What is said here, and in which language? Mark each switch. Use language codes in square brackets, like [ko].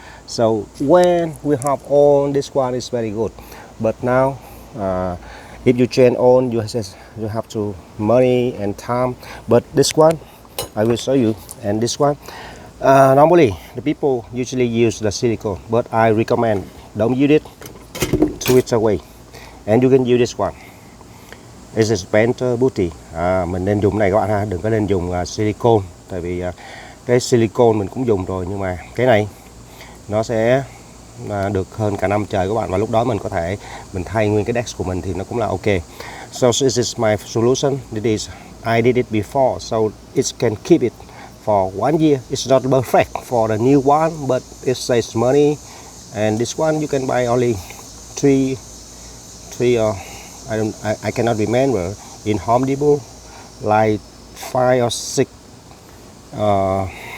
[en] So when we have on this one is very good, but now if you change on, you have to money and time. But this one I will show you. And this one normally the people usually use the silicone, but I recommend don't use it, throw it away, and you can use this one. This is Painter Putty. [vi] Mình nên dùng này các bạn ha, đừng có nên dùng silicone, tại vì cái silicone mình cũng dùng rồi, nhưng mà cái này nó sẽ được hơn cả năm trời các bạn, và lúc đó mình có thể mình thay nguyên cái deck của mình thì nó cũng là ok. [en] So this is my solution. This is I did it before, so it can keep it for 1 year. It's not perfect for the new one, but it saves money. And this one you can buy only three or I cannot remember in Home Depot, like 5 or 6 $6.